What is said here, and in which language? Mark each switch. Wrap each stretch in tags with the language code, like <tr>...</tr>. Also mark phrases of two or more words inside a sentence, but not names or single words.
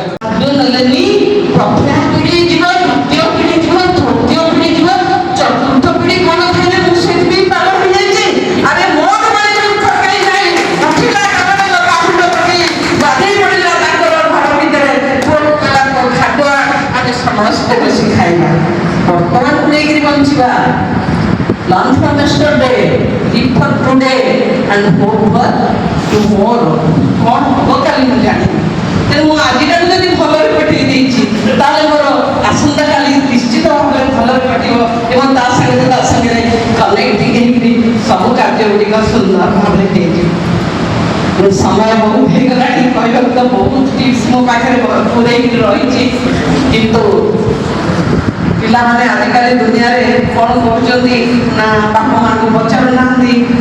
<or>ନେଲେନି, ପ୍ରଥମ ପିଢ଼ି ଯିବ, ଦ୍ୱିତୀୟ ପିଢ଼ି ଯିବ, ତୃତୀୟ ପିଢ଼ି ଯିବ, ଚତୁର୍ଥ ପିଢ଼ି କଣ ଖାଇଲେ ମୁଁ ସେଥିପାଇଁ ପାଗଳ ହେଇଯାଇଛି। ଆରେ ମୋର ମାନେ ତରକାରୀ ନାହିଁ, ଉଠିଲା କାମରେ ଲଗାଫୁଟ ପକେଇ ଗାଧେଇ ପଡ଼ିଲା ତାଙ୍କର ଘର ଭିତରେ ଖାଦ୍ୟ ଆମେ ସମସ୍ତେ ବସି ଖାଇବା। ବର୍ତ୍ତମାନକୁ ନେଇକିରି ବଞ୍ଚିବା।</or> <en>Learn from yesterday, live for today and hope for tomorrow.</en> <or>କ'ଣ ହବ କାଲି ମୁଁ ଜାଣିନି। ତେଣୁ ମୁଁ ଆଜିଟାକୁ ଯଦି ଭଲରେ କଟେଇ ଦେଇଛି ତାହେଲେ ମୋର ଆସନ୍ତାକାଲି ନିଶ୍ଚିତ ଭାବରେ ଭଲରେ କଟିବ ଏବଂ ତା ସାଙ୍ଗରେ କନେକ୍ଟ ହେଇକିରି ସବୁ କାର୍ଯ୍ୟ ଗୁଡ଼ିକ ସୁନ୍ଦର ଭାବରେ ହେଇଯିବ। ସମୟ ବହୁତ ହେଇଗଲାଣି, କହିବାକୁ ତ ବହୁତ ଟିପ୍ସ ମୋ ପାଖରେ ପୁରେଇକି ରହିଛି, କିନ୍ତୁ ପିଲାମାନେ ଆଜିକାଲି ଦୁନିଆରେ କ'ଣ କରୁଛନ୍ତି ନା ବାପା ମାଆଙ୍କୁ ପଚାରୁନାହାନ୍ତି।</or>